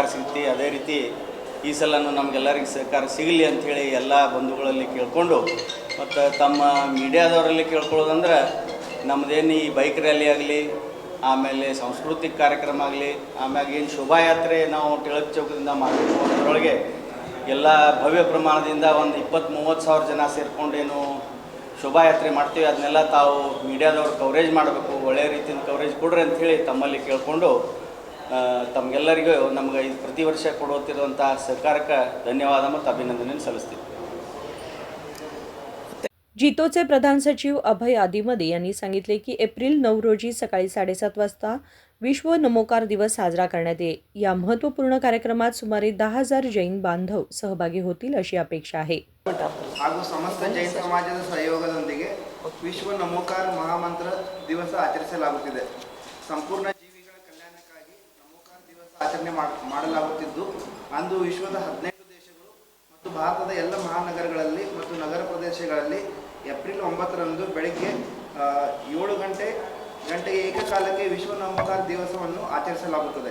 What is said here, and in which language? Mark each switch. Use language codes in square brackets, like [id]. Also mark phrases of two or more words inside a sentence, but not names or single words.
[kn] ಸಿಗ್ತೈತಿ, ಅದೇ ರೀತಿ ಈ ಸಲನೂ ನಮಗೆಲ್ಲರಿಗೆ ಸಹಕಾರ ಸಿಗಲಿ ಅಂಥೇಳಿ ಎಲ್ಲ ಬಂಧುಗಳಲ್ಲಿ ಕೇಳಿಕೊಂಡು ಮತ್ತು ತಮ್ಮ ಮೀಡಿಯಾದವರಲ್ಲಿ ಕೇಳ್ಕೊಳ್ಳೋದಂದ್ರೆ ನಮ್ಮದೇನು ಈ [en] bike rally [kn] ಆಗಲಿ, ಆಮೇಲೆ ಸಾಂಸ್ಕೃತಿಕ ಕಾರ್ಯಕ್ರಮ ಆಗಲಿ, ಆಮ್ಯಾಗ ಏನು ಶೋಭಾಯಾತ್ರೆ ನಾವು ಟಿಳಕ್ ಚೌಕದಿಂದ ಮಾಡೋದ್ರೊಳಗೆ ಎಲ್ಲ ಭವ್ಯ ಪ್ರಮಾಣದಿಂದ ಒಂದು 20-30 ಸಾವಿರ ಜನ ಸೇರಿಕೊಂಡೇನು ಶೋಭಾಯಾತ್ರೆ ಮಾಡ್ತೀವಿ. ಅದನ್ನೆಲ್ಲ ತಾವು ಮೀಡಿಯಾದವ್ರು ಕವರೇಜ್ ಮಾಡಬೇಕು, ಒಳ್ಳೆಯ ರೀತಿಯಿಂದ ಕವರೇಜ್ ಕೊಡ್ರಿ ಅಂಥೇಳಿ ತಮ್ಮಲ್ಲಿ ಕೇಳಿಕೊಂಡು ತಮಗೆಲ್ಲರಿಗೂ ನಮ್ಗೆ ಇದು ಪ್ರತಿ ವರ್ಷ ಕೊಡುತ್ತಿರುವಂಥ ಸಹಕಾರಕ್ಕೆ ಧನ್ಯವಾದ ಮತ್ತು ಅಭಿನಂದನೆ ಸಲ್ಲಿಸ್ತೀವಿ. [mr] जितोचे प्रधान सचिव अभय आदिमदे यांनी सांगितले की एप्रिल 9 रोजी सकाळी 7:30 वाजता विश्व नमोकार दिवस साजरा करण्यात येईल. या महत्त्वपूर्ण कार्यक्रमात सुमारे 10,000 जैन बांधव सहभागी होतील अशी अपेक्षा आहे. [kn] ಹಾಗೂ ಸಮಸ್ತ ಜೈನ ಸಮಾಜದ ಸಹಯೋಗದೊಂದಿಗೆ ವಿಶ್ವ ನಮೋಕಾರ ಮಹಾಮಂತ್ರ ದಿವಸ ಆಚರಿಸಲಾಗುತ್ತಿದೆ. ಸಂಪೂರ್ಣ ಜೀವಿಗಳ ಕಲ್ಯಾಣಕ್ಕಾಗಿ ನಮೋಕಾರ ದಿವಸ ಆಚರಣೆ ಮಾಡಲಾಗುತ್ತಿದ್ದು, ಅಂದು ವಿಶ್ವದ 18 ದೇಶಗಳು ಮತ್ತು ಭಾರತದ ಎಲ್ಲ ಮಹಾನಗರಗಳಲ್ಲಿ ಮತ್ತು ನಗರ ಪ್ರದೇಶಗಳಲ್ಲಿ ಏಪ್ರಿಲ್ 9ರಂದು ಬೆಳಗ್ಗೆ 7 ಗಂಟೆಗೆ ಏಕಕಾಲಕ್ಕೆ ವಿಶ್ವ ನಮೋಕಾರ ದಿವಸವನ್ನು ಆಚರಿಸಲಾಗುತ್ತದೆ.